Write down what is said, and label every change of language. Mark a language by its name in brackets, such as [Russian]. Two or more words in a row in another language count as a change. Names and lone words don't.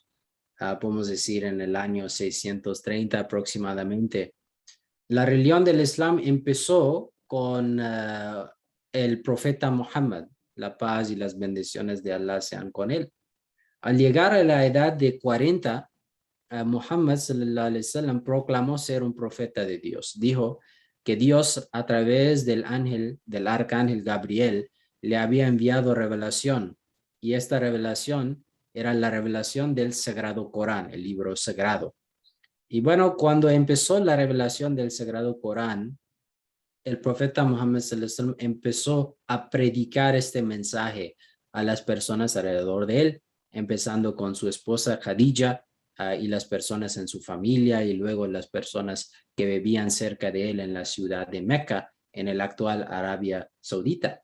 [Spanish] Podemos decir en el año 630 aproximadamente. La religión del Islam empezó con el profeta Muhammad, la paz y las bendiciones de Allah sean con él. Al llegar a la edad de 40, Muhammad [Arabic] صلى الله عليه وسلم [Spanish] proclamó ser un profeta de Dios. Dijo que Dios a través del arcángel Gabriel, le había enviado revelación, y esta revelación era la revelación del Sagrado Corán, el libro sagrado. Y bueno, cuando empezó la revelación del Sagrado Corán, el profeta Muhammad [Arabic] صلى الله عليه وسلم [Spanish] empezó a predicar este mensaje a las personas alrededor de él, empezando con su esposa Khadija y las personas en su familia, y luego las personas que vivían cerca de él en la ciudad de Meca, en el actual Arabia Saudita.